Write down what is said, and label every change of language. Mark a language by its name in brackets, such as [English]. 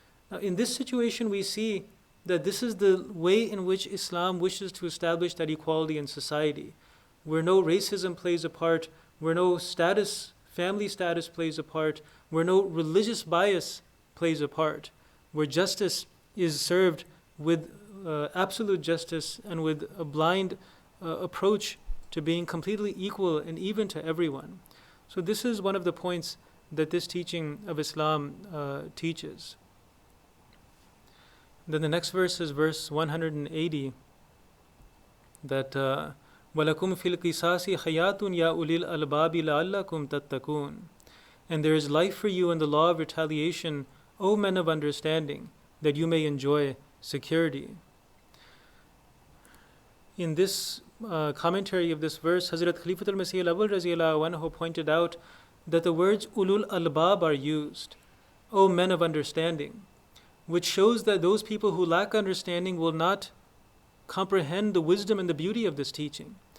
[English] Now, in this situation, we see that this is the way in which Islam wishes to establish that equality in society, where no racism plays a part, where no family status plays a part, where no religious bias plays a part, where justice is served with absolute justice and with a blind approach to being completely equal and even to everyone. So this is one of the points that this teaching of Islam teaches. Then the next verse is verse 180, that [Arabic] وَلَكُمْ فِي الْقِصَاصِ حَيَاتٌ يَا أُولِي الْأَلْبَابِ لَعَلَّكُمْ تَتَّقُونَ. [English] And there is life for you in the law of retaliation, O men of understanding, that you may enjoy security. In this commentary of this verse, Hazrat Khalifatul Masih al-Awwal [Arabic] Raziyallahu Anhu [English] pointed out that the words ulul albab are used, O men of understanding, which shows that those people who lack understanding will not comprehend the wisdom and the beauty of this teaching.